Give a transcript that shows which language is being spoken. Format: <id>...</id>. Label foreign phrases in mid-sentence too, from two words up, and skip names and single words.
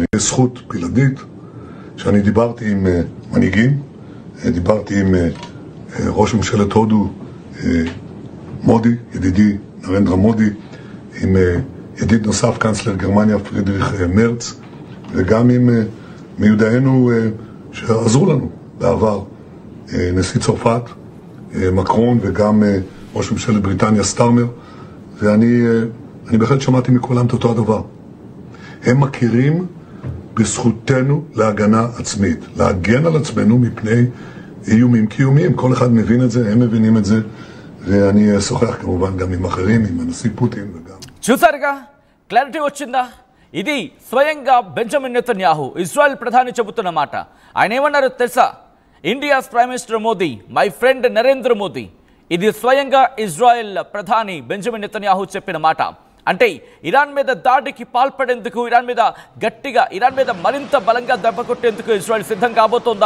<he>זכות בלעדית שאני דיברתי עם מנהיגים, דיברתי עם ראש ממשלת הודו מודי, ידידי נרנדרה מודי, עם ידיד נוסף קאנצלר גרמניה פרידריך מרץ, וגם עם מיודענו שעזרו לנו בעבר, נשיא צרפת מקרון וגם ראש ממשלת בריטניה סטארמר, ואני בהחלט שמעתי מכולם את אותו הדבר. הם מכירים בזכותנו להגנה עצמית, להגן על עצמנו מפני איומים קיומיים. כל אחד מבין את זה, הם מבינים את זה, ואני אשוחח כמובן גם עם אחרים, עם הנשיא פוטין וגם...</he> <te>చూసారుగా క్లారిటీ వచ్చిందా? ఇది స్వయంగా బెంజమిన్ నెతన్యాహు ఇజ్రాయెల్ ప్రధాని చెబుతున్న మాట. ఆయన ఏమన్నారో తెలుసా?</te> <en>India's Prime Minister Modi, my friend Narendra Modi.</en> <te>ఇది స్వయంగా ఇజ్రాయెల్ ప్రధాని బెంజమిన్ నెతన్యాహు చెప్పిన మాట. అంటే ఇరాన్ మీద దాడికి పాల్పడేందుకు, ఇరాన్ మీద మరింత బలంగా దెబ్బ కొట్టేందుకు ఇజ్రాయెల్ సిద్ధం కాబోతోందా?</te>